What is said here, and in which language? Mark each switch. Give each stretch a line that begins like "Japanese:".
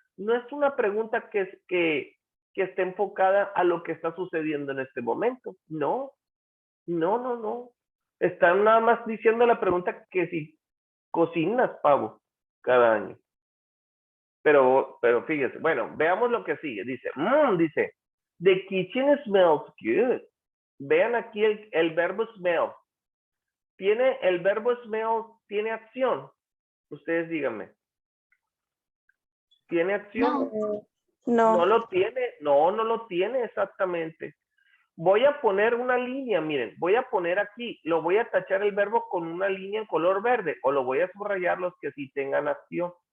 Spanish: No es una pregunta que esté enfocada a lo que está sucediendo en este momento. No, no, no, no. Están nada más diciendo la pregunta que si cocinas pavo cada año. Pero fíjese, bueno, veamos lo que sigue. Dice,
English: the kitchen smells good.
Spanish: Vean aquí el verbo smell. El verbo smell tiene acción. Ustedes díganme. ¿Tiene acción? No. No lo tiene. No lo tiene exactamente. Voy a poner una línea, miren, voy a poner aquí, lo voy a tachar el verbo con una línea en color verde o lo voy a subrayar los que sí tengan acción.